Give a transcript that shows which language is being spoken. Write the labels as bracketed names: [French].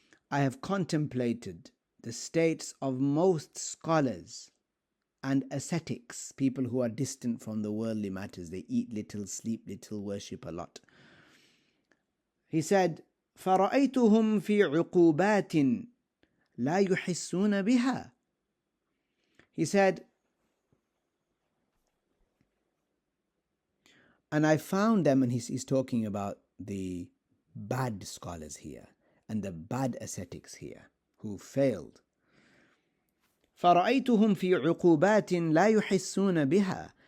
[English] I have contemplated the states of most scholars and ascetics, people who are distant from the worldly matters. They eat little, sleep little, worship a lot. He said, [Arabic] فَرَأَيْتُهُمْ فِي عُقُوبَاتٍ لَا يُحِسُّونَ بِهَا. [English] He said, and I found them, and he's talking about the bad scholars here and the bad ascetics here who failed. [Arabic] فَرَأَيْتُهُمْ فِي عُقُوبَاتٍ لَا يُحِسُّونَ بِهَا.